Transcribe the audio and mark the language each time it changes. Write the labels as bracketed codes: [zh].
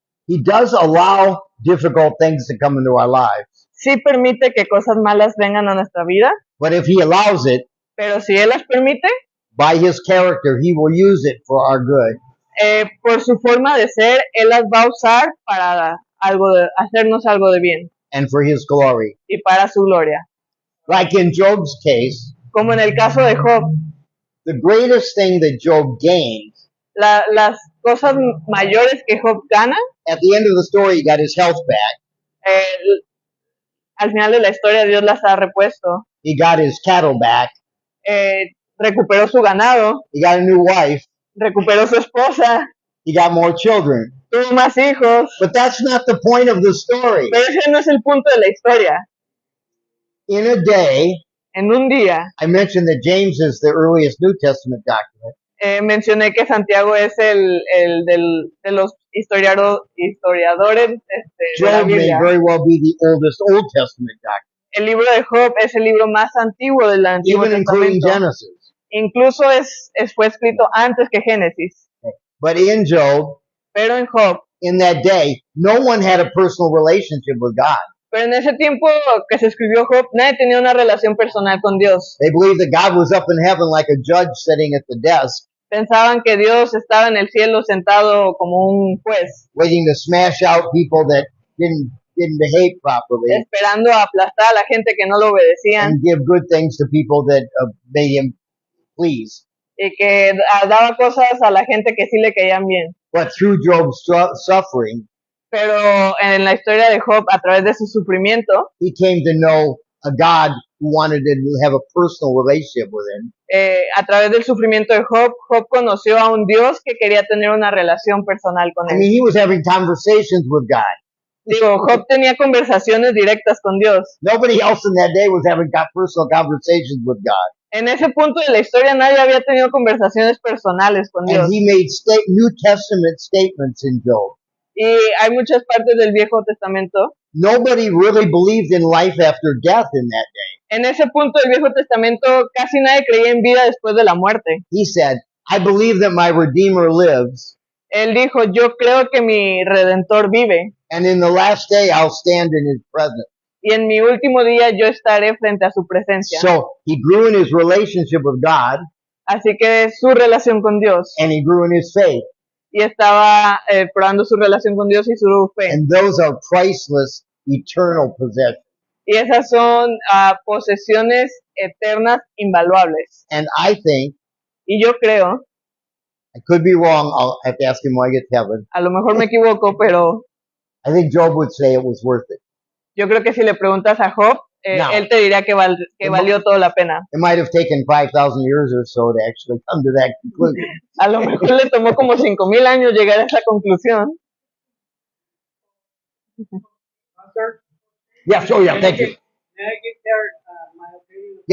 [en] He does allow difficult things to come into our lives. [es] Sí permite que cosas malas vengan a nuestra vida, [en] But if he allows it, [es] pero si Él las permite, [en] by his character, he will use it for our good. [es] por su forma de ser, Él las va a usar para hacernos algo de bien [en] And for his glory. [es] y para su gloria. [en] Like in Job's case, [es] Como en el caso de Job, [en] the greatest thing that Job gained, [es] las cosas mayores que Job gana, [en] at the end of the story, he got his health back. [es] Al final de la historia Dios las ha repuesto. [en] He got his cattle back. [es] Recuperó su ganado, [en] He got a new wife. [es] recuperó su esposa, [en] He got more children. [es] tuvo más hijos, [en] But that's not the point of the story. [es] pero ese no es el punto de la historia. [en] In a day, [es] En un día, [en] I mentioned that James is the earliest New Testament document. [es] mencioné que Santiago es de los historiadores de la [en] Job may [es] Biblia. [en] very well be the oldest Old Testament document, [es] El libro de Job es el libro más antiguo del Antiguo [en] even including [es] Testamento. [en] Genesis. [es] Incluso fue escrito antes que Génesis. [en] But in Job, [es] Pero en Job, [en] in that day, no one had a personal relationship with God. [es] pero en ese tiempo que se escribió Job, nadie tenía una relación personal con Dios. [en] They believed that God was up in heaven like a judge sitting at the desk, [es] Pensaban que Dios estaba en el cielo sentado como un juez, [en] waiting to smash out people that didn't behave properly [es] esperando aplastar a la gente que no lo obedecían [en] and give good things to people that made him please. [es] y que daba cosas a la gente que sí le caían bien. [en] But through Job's suffering, [es] Pero en la historia de Job, a través de su sufrimiento, [en] he came to know a God who wanted to have a personal relationship with him. [es] A través del sufrimiento de Job, Job conoció a un Dios que quería tener una relación personal con [en] I [es] él. [en] mean, he was having conversations with God. [es] Digo, Job tenía conversaciones directas con Dios. [en] Nobody else in that day was having personal conversations with God. [es] En ese punto de la historia nadie había tenido conversaciones personales con Dios. [en] And he made New Testament statements in Job. [es] Y hay muchas partes del Viejo Testamento. [en] Nobody really believed in life after death in that day. [es] En ese punto del Viejo Testamento casi nadie creía en vida después de la muerte. [en] He said, I believe that my Redeemer lives, [es] Él dijo, yo creo que mi Redentor vive [en] and in the last day I'll stand in his presence. [es] y en mi último día yo estaré frente a su presencia. [en] So he grew in his relationship with God, [es] Así que su relación con Dios [en] and he grew in his faith. [es] y estaba probando su relación con Dios y su fe. [en] And those are priceless, eternal possessions. [es] Y esas son posesiones eternas invaluables. [en] And I think, [es] Y yo creo, [en] I could be wrong, I'll have to ask him when I get to heaven, [es] a lo mejor me equivoco, pero [en] I think Job would say it was worth it. [es] yo creo que si le preguntas a Job, [en] No. [es] él te diría que valió toda la pena. [en] It might have taken 5,000 years or so to actually come to that conclusion. [es] A lo mejor le tomó como 5,000 años llegar a esa conclusión. [en] Pastor, Yes, oh yeah, thank you. may I give there my opinion?